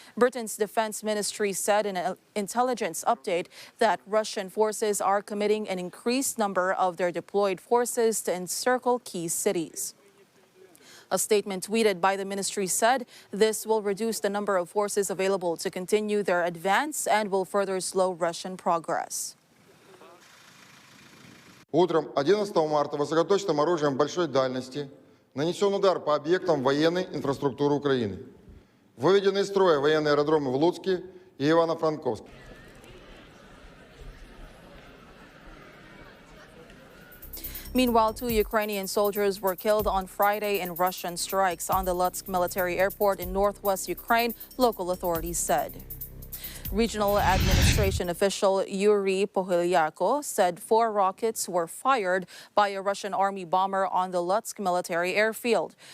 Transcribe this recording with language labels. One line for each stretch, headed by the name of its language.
English: Britain's defense ministry said in an intelligence update that Russian forces are committing an increased number of their deployed forces to encircle key cities. A statement tweeted by the ministry said this will reduce the number of forces available to continue their advance and will further slow Russian progress.
Russian: Утром 11 марта высокоточным оружием большой дальности нанесен удар по объектам военной инфраструктуры Украины. Выведены из строя военные аэродромы в Луцке и Ивано-Франковске.
English: Meanwhile, 2 Ukrainian soldiers were killed on Friday in Russian strikes on the Lutsk military airport in northwest Ukraine, local authorities said. Regional administration official Yuri Pohylyako said 4 rockets were fired by a Russian army bomber on the Lutsk military airfield.